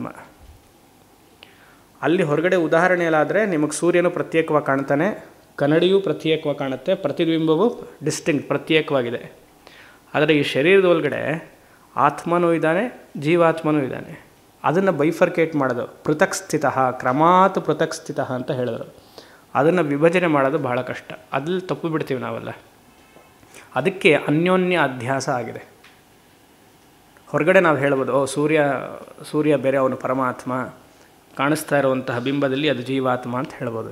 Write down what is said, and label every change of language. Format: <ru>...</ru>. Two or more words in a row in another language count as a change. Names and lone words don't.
<kn>ಅಲ್ಲಿ ಹೊರಗಡೆ ಉದಾಹರಣೆಯಲ್ಲಾದರೆ ನಿಮಗೆ ಸೂರ್ಯನು ಪ್ರತ್ಯೇಕವಾಗಿ ಕಾಣ್ತಾನೆ, ಕನ್ನಡಿಯೂ ಪ್ರತ್ಯೇಕವಾಗಿ ಕಾಣುತ್ತೆ, ಪ್ರತಿಬಿಂಬವು ಡಿಸ್ಟಿಂಕ್ಟ್ ಪ್ರತ್ಯೇಕವಾಗಿದೆ. ಆದರೆ ಈ ಶರೀರದ ಒಳಗಡೆ ಆತ್ಮನೂ ಇದ್ದಾನೆ, ಜೀವಾತ್ಮನೂ ಇದ್ದಾನೆ. ಅದನ್ನು ಬೈಫರ್ಕೇಟ್ ಮಾಡೋದು,</kn> <sa>ಪೃಥಕ್ ಸ್ಥಿತ, ಕ್ರಮಾತ್ ಪೃಥಕ್ ಸ್ಥಿತ</sa> <kn>ಅಂತ ಹೇಳಿದ್ರು. ಅದನ್ನು ವಿಭಜನೆ ಮಾಡೋದು ಬಹಳ ಕಷ್ಟ, ಅದ್ರಲ್ಲಿ ತಪ್ಪು ಬಿಡ್ತೀವಿ ನಾವೆಲ್ಲ. ಅದಕ್ಕೆ</kn> <sa>ಅನ್ಯೋನ್ಯ ಅಧ್ಯಾಸ</sa> <kn>ಆಗಿದೆ. ಹೊರಗಡೆ ನಾವು ಹೇಳ್ಬೋದು, ಓ ಸೂರ್ಯ ಬೇರೆ, ಅವನು ಪರಮಾತ್ಮ, ಕಾಣಿಸ್ತಾ ಇರುವಂತಹ ಬಿಂಬದಲ್ಲಿ ಅದು ಜೀವಾತ್ಮ ಅಂತ ಹೇಳ್ಬೋದು.</kn>